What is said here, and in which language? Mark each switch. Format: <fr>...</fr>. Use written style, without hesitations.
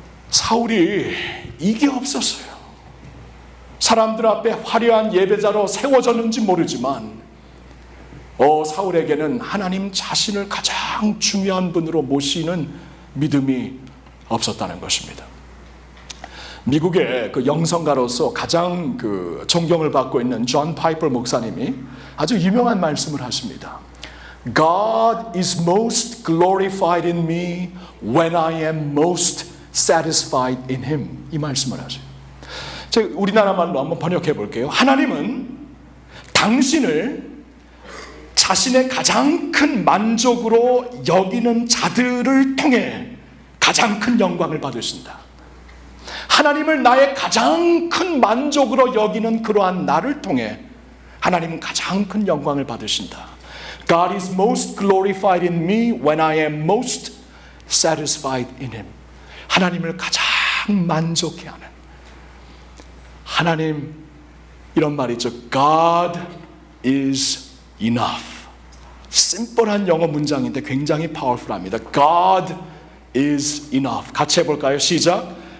<ko>사울이 이게 없었어요. 사람들 앞에 화려한 예배자로 세워졌는지 모르지만 사울에게는 하나님 자신을 가장 중요한 분으로 모시는 믿음이 없었다는 것입니다. 미국의 그 영성가로서 가장 그 존경을 받고 있는 존 파이퍼 목사님이 아주 유명한 말씀을 하십니다.</ko> <en>God is most glorified in me when I am most satisfied in Him.</en> <ko>이 말씀을 하죠. 제가 우리나라 말로 한번 번역해 볼게요. 하나님은 당신을 자신의 가장 큰 만족으로 여기는 자들을 통해 가장 큰 영광을 받으신다. 하나님을 나의 가장 큰 만족으로 여기는 그러한 나를 통해 하나님은 가장 큰 영광을 받으신다.</ko> <en>God is most glorified in me when I am most satisfied in Him.</en> <ko>하나님을 가장 만족해하는 하나님, 이런 말이죠.</ko> <en>God is enough.</en> <ko>심플한 영어 문장인데 굉장히 파워풀합니다.</ko> <en>God is enough.</en> <ko>같이 해볼까요? 시작.</ko>